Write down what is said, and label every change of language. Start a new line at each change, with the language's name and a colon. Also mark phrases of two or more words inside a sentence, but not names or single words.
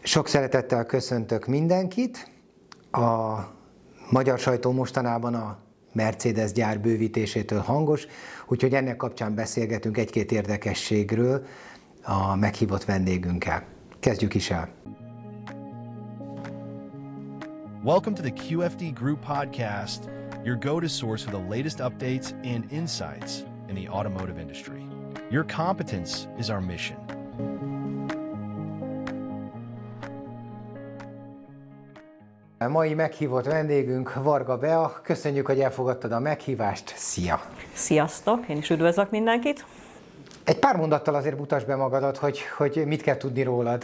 Hungarian: Sok szeretettel köszöntök mindenkit. A magyar sajtó mostanában a Mercedes gyár bővítésétől hangos, úgyhogy ennek kapcsán beszélgetünk egy-két érdekességről a meghívott vendégünkkel. Kezdjük is el.
English: Welcome to the QFD Group podcast, your go-to source for the latest updates and insights in the automotive industry. Your competence is our mission.
Hungarian: A mai meghívott vendégünk Varga Bea. Köszönjük, hogy elfogadtad a meghívást. Szia! Sziasztok! Én is üdvözlök mindenkit! Egy pár mondattal azért mutasd be magadat, hogy mit kell tudni rólad.